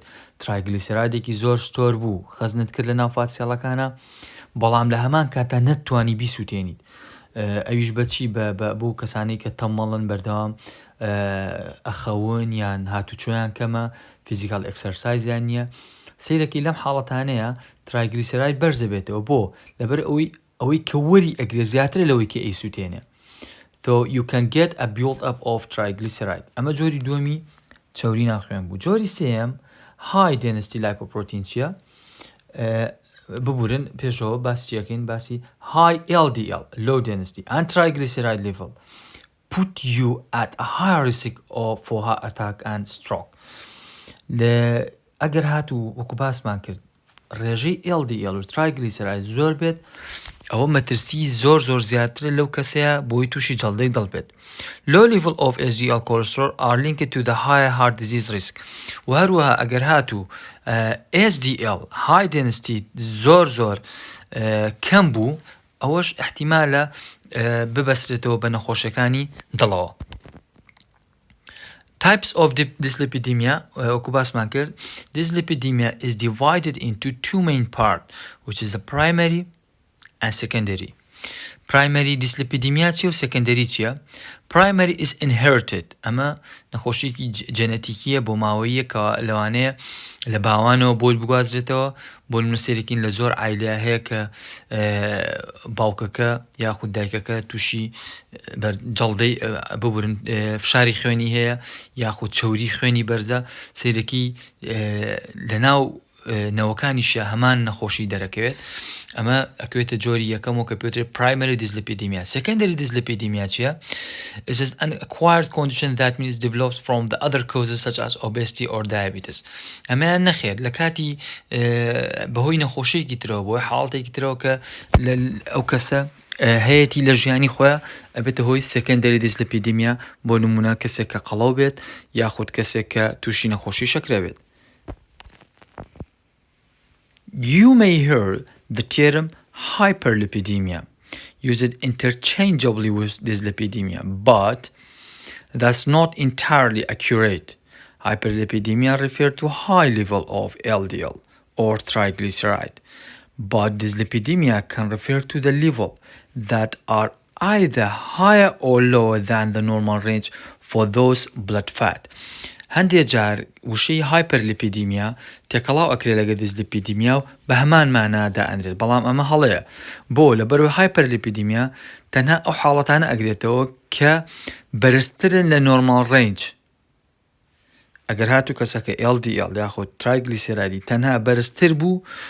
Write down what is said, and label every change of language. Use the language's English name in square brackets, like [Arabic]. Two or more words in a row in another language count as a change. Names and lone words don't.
[Central Kurdish] ترایگلیسیرایدێکی زۆر ستۆر بوو خەزنت کرد لە ناو فاتسێڵەکانە بەڵام لە هەمان کاتە نەتوانی بیسووتێنیت ئەویش بەچی بۆ کەسانی کە تەمەڵن بەردەوام ئەخەون یان هاتوچۆیان کەمە [English] physical exercises [Central Kurdish] نییە سیرەکی لەم حاڵەتانەیە ترایگلیسیراید بەرزە بێتەوە بۆ لەبەر ئەوەی کە وەری ئەگرێ زیاتر لەوەی کە ئەیسووتێنێ [English] so you can get a build up of triglyceride [Central Kurdish] ئەمە جۆری دووەمی چەوری ناخوێن بوو جۆری سێم [English] high density lipoprotein [Central Kurdish] چیە ببورن پێشەوە باسیەکەین باسی [English] high LDL low density and triglyceride level put you at a higher risk for heart attack and stroke [Central Kurdish] ئەگەر هاتوو وەکو باسمان کرد ڕێژەی LDL و triglyceride زۆر بێت ئەوە مەترسی زۆر زیاترە لەو کەسەیە بۆی تووشی جەڵدەی دڵبێت [English] low level of HDL cholesterol are linked to the higher heart disease risk [Central Kurdish] و هەروەها ئەگەر هاتوو [English] HDL high density [Central Kurdish] زۆر کەم بوو ئەوەش احتیمالە ببەسرێتەوە بە نەخۆشیەکانی دڵەوە [English] Types of dyslipidemia, dyslipidemia is divided into two main parts, which is the primary and secondary. Primary dyslipidemia و secondary چیە؟ Primary is inherited [Central Kurdish] ئەمە نەخۆشیێکی جەنەتیکیە بۆ ماوەیە کە لەوانەیە لە باوانەوە بۆی بگوازرێتەوە بۆ نووسێرەکین لە زۆر عایلە هەیە کە باوکەکە یاخود دایکەکە تووشی جەڵدەی ببورن فشاری خوێنی هەیە یاخود چەوری خوێنی بەرزە سیرەکی لەناو نەوەکانیشە هەمان نەخۆشی دەرەکەوێت ئەمە ئەکوێتە جۆری یەکەم و کە پێوترێت [English] primary dyslipidemia. Secondary dyslipidemia چیە؟ This is an acquired condition that means develops from the other causes such as obesity or diabetes. [Central Kurdish] ئەمەیان نەخێر لە کاتی بەهۆی نەخۆشیێکی ترەوە بۆی حاڵەتێکی ترەوە کە ئەو کەسە هەیەی لە ژیانی خۆیان ئەبێتە هۆی [English] secondary dyslipidemia [Central Kurdish] بۆ نمونە کەسێک کە قەڵەو بێت یاخود کەسێک کە تووشی نەخۆشی شەکرە بێت. [English] You may hear the term hyperlipidemia used interchangeably with dyslipidemia, but that's not entirely accurate. Hyperlipidemia refers to high level of LDL or triglyceride, but dyslipidemia can refer to the level that are either higher or lower than the normal range for those blood fat. [Central Kurdish] هەندێک جار وشەی هایپەرلیپیدیمیا تێکەڵاو ئەکرێت لەگە دیسلیپیدیمیا و بە هەمان مانادا ئەندرێت بەڵام ئەمە هەڵەیە بۆ لەبەرەوەی هایپەرلیپیدیمیا تەنها ئەو حاڵەتانە ئەگرێتەوە کە بەرزترن لە [English] normal range [Central Kurdish] ئەگەر هاتوو کەسەکە LDL یاخود ترایگلیسیرایدی تەنها بەرزتر بوو